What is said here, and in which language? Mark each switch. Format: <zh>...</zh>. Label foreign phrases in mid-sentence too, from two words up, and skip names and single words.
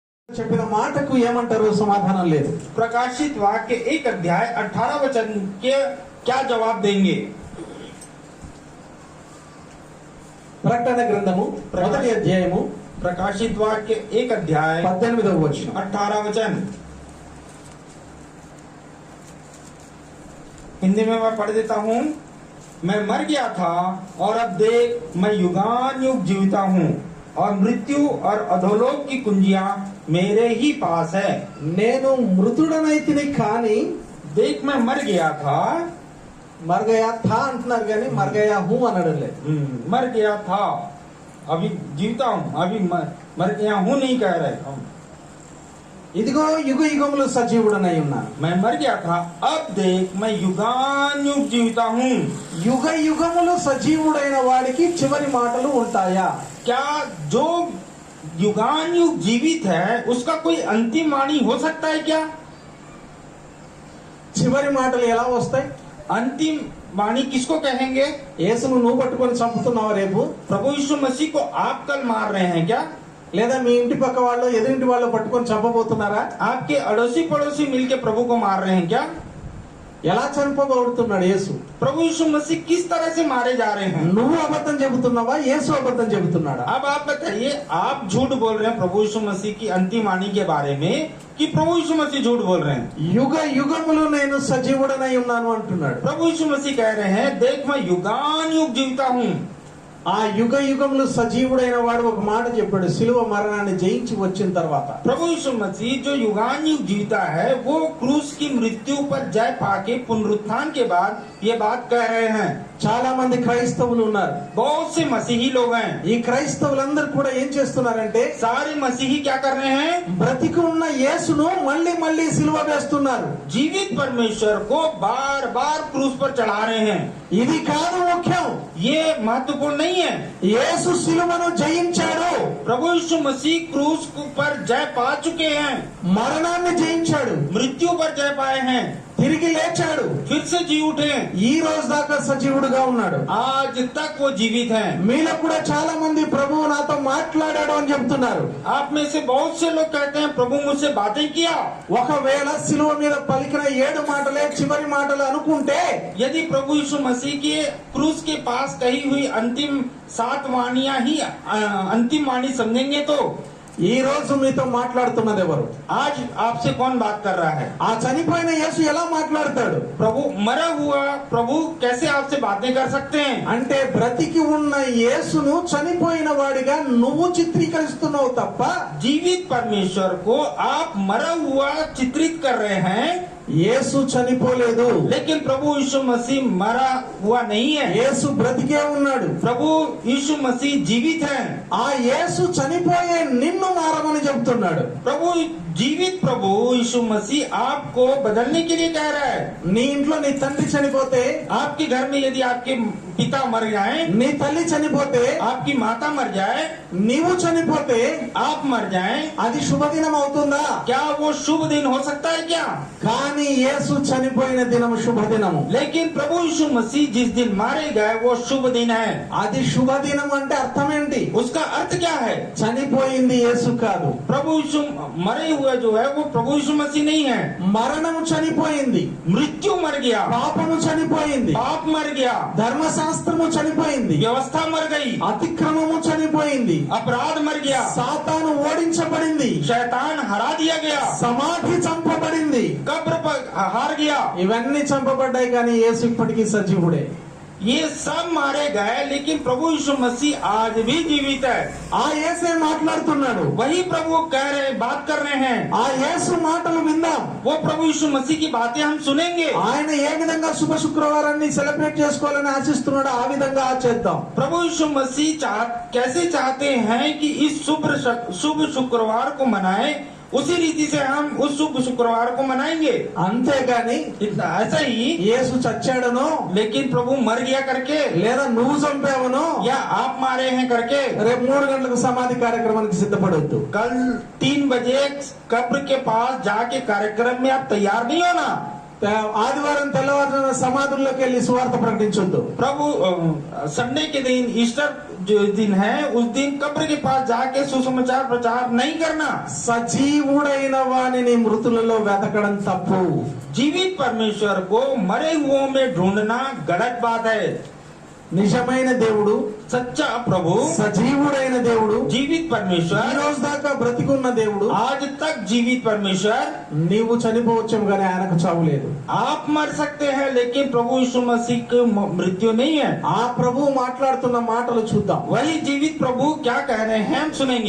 <te>చెప్పిన మాటకు ఏమంటారు సమాధానం లేదు.</te> <hi>प्रकाशित वाक्य 1 अध्याय 18 वचन के क्या जवाब देंगे?</hi> <te>ప్రకటన గ్రంథము మొదటి అధ్యాయము</te> <hi>प्रकाशित वाक्य 1 अध्याय</hi> <te>18వ వచనం</te> <hi>18 वचन हिंदी में मैं पढ़ देता हूँ। मैं मर गया था और अब देख मैं युगान युग जीविता हूँ और मृत्यु और अधोलोक की कुंजियां मेरे ही पास है।</hi> <te>నేను మృతుడనైతిని కానీ</te> <hi>देख मैं मर गया था, मर गया था</hi> <te>అంటున్నారు కానీ</te> <hi>मर गया हूँ</hi> <te>అనడం లేదు.</te> <hi>मर गया था, अभी जीविता हूँ, अभी मर गया हूँ नहीं कह रहे हम।</hi> <te>ఇదిగో యుగ యుగములు సజీవుడనై ఉన్నాను.</te> <hi>मैं मर गया था, अब देख मैं युगान युग जीविता हूँ।</hi> <te>యుగ యుగములు సజీవుడైన వాడికి చివరి మాటలు ఉంటాయా?</te> <hi>क्या जो युगान युग जीवित है उसका कोई अंतिम वाणी हो सकता है क्या?</hi> <te>చివరి మాటలు ఎలా వస్తాయి?</te> <hi>अंतिम वाणी किसको कहेंगे?</hi> <te>యేసును నువ్వు పట్టుకొని చంపుతున్నావా రేపు?</te> <hi>प्रभु यीशु मसीह को आप कल मार रहे हैं क्या?</hi> <te>లేదా మీ ఇంటి పక్క వాళ్ళు ఎదురింటి వాళ్ళు పట్టుకొని చంపబోతున్నారా?</te> <hi>आपके अड़ोसी पड़ोसी मिलके प्रभु को मार रहे हैं क्या?</hi> <te>ఎలా చంపబడుతున్నాడు యేసు?</te> <hi>प्रभु यीशु मसीह किस तरह से मारे जा रहे हैं?</hi> <te>నువ్వు అబద్ధం చెబుతున్నావా యేసు అబద్ధం చెబుతున్నాడా?</te> <hi>अब आप बताइए, आप झूठ बोल रहे हैं प्रभु यीशु मसीह की अंतिम वाणी के बारे में कि प्रभु यीशु मसीह झूठ बोल रहे हैं?</hi> <te>యుగ యుగములు నేను సజీవుడనై ఉన్నాను అంటున్నాడు.</te> <hi>प्रभु यीशु मसीह कह रहे हैं देख मैं युगान युग जीविता हूँ।</hi> <te>ఆ యుగ యుగములు సజీవుడైన వాడు ఒక మాట చెప్పాడు, సిలువ మరణాన్ని జయించి వచ్చిన తర్వాత.</te> <hi>प्रभु यीशु मसीह जो युगान युग जीविता है वो क्रूस की मृत्यु पर जय पाके पुनरुत्थान के बाद ये बात कह रहे हैं।</hi> <te>చాలా మంది క్రైస్తవులు ఉన్నారు.</te> <hi>बहुत से मसीही लोग हैं।</hi> <te>ఈ క్రైస్తవులందరూ కూడా ఏం చేస్తున్నారంటే</te> <hi>सारे मसीही क्या कर रहे हैं?</hi> <te>బ్రతికి ఉన్న యేసును మళ్ళీ మళ్ళీ సిలువ వేస్తున్నారు.</te> <hi>जीवित परमेश्वर को बार बार क्रूस पर चढ़ा रहे हैं।</hi> <te>ఇది కాదు ముఖ్యం.</te> <hi>ये महत्वपूर्ण नहीं है।</hi> <te>యేసు సిలువను జయించాడు,</te> <hi>प्रभु यीशु मसीह क्रूस पर जय पा चुके हैं,</hi> <te>మరణాన్ని జయించాడు,</te> <hi>मृत्यु पर जय पाए हैं,</hi> <te>తిరిగి లేచాడు,</te> <hi>फिर से जी उठे,</hi> <te>ఈ రోజు దాకా సజీవుడుగా ఉన్నాడు.</te> <hi>आज तक वो जीवित हैं।</hi> <te>మీలో కూడా చాలా మంది ప్రభువు నాతో మాట్లాడాడు అని చెప్తున్నారు.</te> <hi>आप में से बहुत से लोग कहते हैं प्रभु मुझसे बातें किया।</hi> <te>ఒకవేళ సిలువ మీద పలికిన 7 మాటలే చివరి మాటలు అనుకుంటే</te> <hi>यदि प्रभु यीशु मसीह के क्रूस के पास कही हुई अंतिम 7 वाणियां ही अंतिम वाणी समझेंगे तो</hi> <te>ఈ రోజు మీతో మాట్లాడుతున్నది ఎవరు?</te> <hi>आज आपसे कौन बात कर रहा है?</hi> <te>ఆ చనిపోయిన యేసు ఎలా మాట్లాడతాడు?</te> <hi>प्रभु मरा हुआ प्रभु कैसे आपसे बातें कर सकते हैं?</hi> <te>అంటే బ్రతికి ఉన్న యేసును చనిపోయిన వాడిగా నువ్వు చిత్రీకరిస్తున్నావు తప్ప</te> <hi>जीवित परमेश्वर को आप मरा हुआ चित्रित कर रहे हैं,</hi> <te>యేసు చనిపోలేదు.</te> <hi>लेकिन प्रभु यीशु मसीह मरा हुआ नहीं है।</hi> <te>యేసు బ్రతికే ఉన్నాడు.</te> <hi>प्रभु यीशु मसीह जीवित है।</hi> <te>ఆ యేసు చనిపోయే నిన్ను మారమని చెప్తున్నాడు.</te> <hi>प्रभु जीवित प्रभु यीशु मसीह आपको बदलने के लिए कह रहा है।</hi> <te>నీ ఇంట్లో నీ తండ్రి చనిపోతే,</te> <hi>आपके घर में यदि आपके पिता मर जाए,</hi> <te>నీ తల్లి చనిపోతే,</te> <hi>आपकी माता मर जाए,</hi> <te>నీవు చనిపోతే</te> <hi>आप मर जाए,</hi> <te>అది శుభదినం అవుతుందా?</te> <hi>क्या वो शुभ दिन हो सकता है क्या?</hi> <te>కానీ యేసు చనిపోయిన దినం శుభదినము.</te> <hi>लेकिन प्रभु यीशु मसीह जिस दिन मारे गए वो शुभ दिन है।</hi> <te>అది శుభదినం అంటే అర్థం ఏంటి?</te> <hi>उसका अर्थ क्या है?</hi> <te>చనిపోయింది యేసు కాదు,</te> <hi>प्रभु यीशु मरे हुए जो है वो प्रभु यीशु मसीह नहीं है।</hi> <te>మరణము చనిపోయింది,</te> <hi>मृत्यु मर गया,</hi> <te>పాపము చనిపోయింది,</te> <hi>पाप मर गया,</hi> <te>ధర్మశాస్త్రము చనిపోయింది,</te> <hi>व्यवस्था मर गई,</hi> <te>అతిక్రమము చనిపోయింది,</te> <hi>अपराध मर गया,</hi> <te>సాతాను ఓడించబడింది,</te> <hi>शैतान हरा दिया गया,</hi> <te>సమాధి చంపబడింది.</te> <hi>कब्र पर हार गया।</hi> <te>ఇవన్నీ చంపబడ్డాయి కానీ యేసు ఇప్పటికీ సజీవుడే.</te> <hi>ये सब मारे गए लेकिन प्रभु यीशु मसीह आज भी जीवित है।</hi> <te>ఆ యేసే మాట్లాడుతున్నాడు.</te> <hi>वही प्रभु कह रहे बात कर रहे हैं।</hi> <te>ఆ యేసు మాటలు విందాం.</te> <hi>वो प्रभु यीशु मसीह की बातें हम सुनेंगे।</hi> <te>ఆయన ఏ విధంగా శుభ శుక్రవారాన్ని సెలబ్రేట్ చేసుకోవాలని ఆశిస్తున్నాడో ఆ విధంగా ఆచేద్దాం.</te> <hi>प्रभु यीशु मसीह कैसे चाहते हैं कि इस शुभ शुक्रवार को मनाएं, उसी रीति से हम उस शुभ शुक्रवार को मनाएंगे।</hi> <te>అంతేగాని</te> <hi>इतना ऐसा ही</hi> <te>యేసు చచ్చాడనో,</te> <hi>लेकिन प्रभु मर गया करके</hi> <te>లేదా నువ్వు చంపావనో,</te> <hi>या आप मारे हैं करके</hi> <te>రేపు 3 గంటలకు సమాధి కార్యక్రమానికి సిద్ధపడొద్దు.</te> <hi>कल 3 बजे कब्र के पास जाके कार्यक्रम में आप तैयार नहीं होना।</hi> <te>ఆదివారం తెల్లవారున సమాధుల్లోకి వెళ్ళి సువార్త ప్రకటించొద్దు.</te> <hi>प्रभु संडे के दिन, ईस्टर जो दिन है, उस दिन कब्र के पास जाके सुसमाचार प्रचार नहीं करना.</hi> <te>సజీవుడైన వానిని మృతులలో వెతకడం తప్పు.</te> <hi>जीवित परमेश्वर को मरे हुओं में ढूंढना गलत बात है.</hi> <te>నిజమైన దేవుడు,</te> <hi>सच्चा प्रभु,</hi> <te>సజీవుడైన దేవుడు,</te> <hi>जीवित</hi> <te>ఈ</te> <hi>परमेश्वर,</hi> <te>రోజు దాకా బ్రతికున్న దేవుడు.</te> <hi>आज तक जीवित परमेश्वर.</hi> <te>నీవు చనిపోవచ్చేమో కానీ ఆయనకు చావు లేదు.</te> <hi>आप मर सकते हैं लेकिन प्रभु यीशु मसीह की मृत्यु नहीं है.</hi> <te>ఆ ప్రభు మాట్లాడుతున్న మాటలు చూద్దాం.</te> <hi>वही जीवित प्रभु क्या कह रहे हैं हम सुनेंगे.</hi>